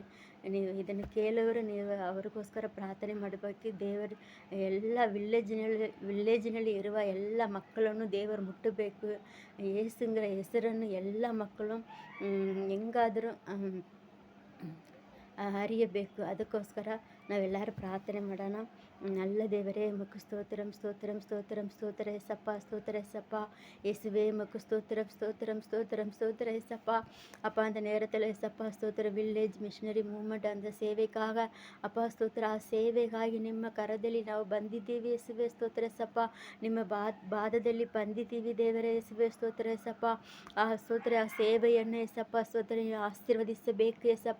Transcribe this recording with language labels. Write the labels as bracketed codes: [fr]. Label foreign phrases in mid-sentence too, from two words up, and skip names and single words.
[kn] ನೀವು ಇದನ್ನು ಕೇಳೋರು ನೀವು ಅವ್ರಿಗೋಸ್ಕರ ಪ್ರಾರ್ಥನೆ ಮಾಡಬೇಕು. ದೇವರು ಎಲ್ಲ ವಿಲೇಜಿನಲ್ಲಿ ಇರುವ ಎಲ್ಲ ಮಕ್ಕಳನ್ನು ದೇವರು ಮುಟ್ಟಬೇಕು. ಯೇಸುವಿನ ಹೆಸರನ್ನು ಎಲ್ಲ ಮಕ್ಕಳು ಹೆಂಗಾದರೂ ಅರಿಯಬೇಕು. ಅದಕ್ಕೋಸ್ಕರ ನಾವೆಲ್ಲರೂ ಪ್ರಾರ್ಥನೆ ಮಾಡೋಣ. [ta] நல்ல தேவரே உமக்கு ஸ்தோத்திரம் ஸ்தோத்திரம் ஸ்தோத்திரம் ஸ்தோத்திர ஏசப்பா ஸ்தோத்திர ஏசப்பா இயேசுவே உமக்கு ஸ்தோத்திரம் ஸ்தோத்திரம் ஸ்தோத்திரம் ஸ்தோத்திர ஏசப்பா. அப்பா அந்த நேரத்தில் ஏசப்பா ஸ்தோத்திர ವಿಲೇಜ್ ಮಿಷನರಿ ಮೂವ್ಮೆಂಟ್ அந்த [kn] ಸೇವೆಗಾಗ ಅಪ್ಪ ಸ್ತೋತ್ರ. ಆ ಸೇವೆಗಾಗಿ ನಿಮ್ಮ ಕರದಲ್ಲಿ ನಾವು ಬಂದಿದ್ದೀವಿ ಯೇಸುವೆ ಸ್ತೋತ್ರ ಏಸಪ್ಪ. ನಿಮ್ಮ ಬಾಧದಲ್ಲಿ ಬಂದಿದ್ದೀವಿ ದೇವರೇ ಯೇಸುವೆ ಸ್ತೋತ್ರ ಏಸಪ್ಪ. ಆ ಸ್ತೋತ್ರ ಆ ಸೇವೆಯನ್ನು ಏಸಪ್ಪ ಸ್ತೋತ್ರ ಆಶೀರ್ವದಿಸಬೇಕು ಏಸಪ್ಪ.